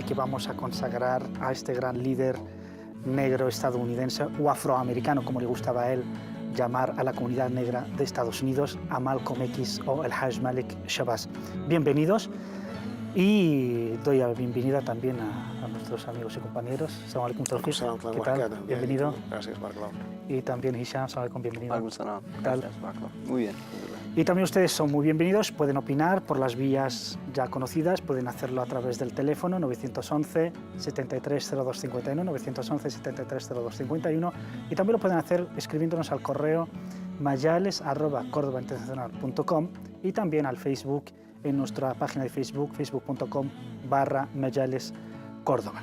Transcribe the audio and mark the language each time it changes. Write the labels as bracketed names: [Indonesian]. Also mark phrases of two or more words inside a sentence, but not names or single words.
[Spanish] que vamos a consagrar a este gran líder negro estadounidense o afroamericano, como le gustaba a él llamar a la comunidad negra de Estados Unidos, a Malcolm X o el Hajj Malik el-Shabbat. Bienvenidos, y doy la bienvenida también a nuestros amigos y compañeros. [Arabic] سلام عليكم, Tawfiq. [Spanish] ¿Qué tal? Bienvenido. Gracias, Barclay. Y también Hisham, [Arabic] سلام عليكم, [Spanish] bienvenido. Gracias, Barclay. Muy bien. Y también ustedes son muy bienvenidos, pueden opinar por las vías ya conocidas, pueden hacerlo a través del teléfono 911 730251, 911 730251, y también lo pueden hacer escribiéndonos al correo mayales@cordobainternacional.com, y también al Facebook, en nuestra página de Facebook, facebook.com/mayalescórdoba.